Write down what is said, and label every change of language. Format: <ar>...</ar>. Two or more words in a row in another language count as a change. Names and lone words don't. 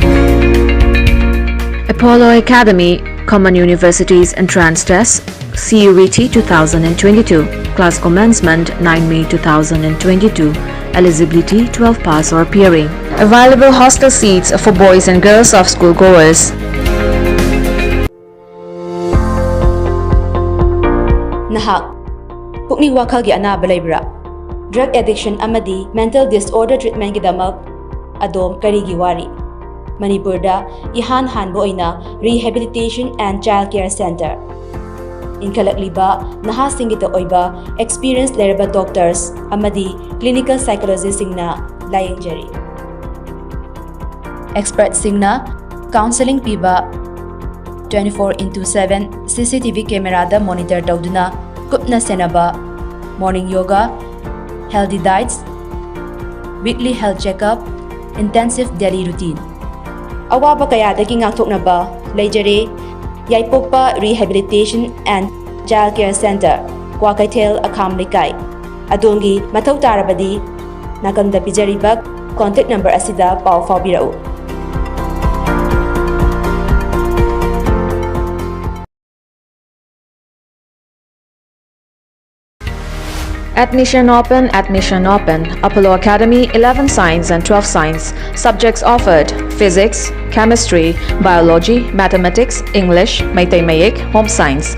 <en>Apollo Academy Common Universities Entrance Test CUET 2022. Class commencement 9 May 2022. Eligibility 12 pass or appearing. Available hostel seats for boys and girls of school goers.</en> <mni>Nahak pukning wakal gi anaba leibra</mni> <en>drug addiction</en> <mni>amadi</mni> <en>mental disorder treatment</en> <mni>gidamak adom karigi wari Manipurda ihan hanbo oina Rehabilitation and Child Care Center inkalakliba naha singita oiba experienced leraba doctors amadi</mni> <en>clinical psychologists</en> <mni>singna layingjari</mni> <en>expert singna counseling piba 24/7 CCTV camera da monitor tawduna</en> <mni>kupna senaba</mni> <en>morning yoga, healthy diets, weekly health checkup, intensive daily routine.</en> <mni>Awaba kayadagi ngakthoknaba leijare Yaipokpa Rehabilitation and Child Care Center, Kwakaitel Akham Likai. Adongi mathau tarabadi nakamda pijaribak</mni> <en>contact number</en> <mni>asida pau fawbirau.</mni> <en>Admission open, admission open. Apollo Academy, 11 Science and 12 Science. Subjects offered: Physics, Chemistry, Biology, Mathematics, English, Meitei Mayik, Home Science.</en>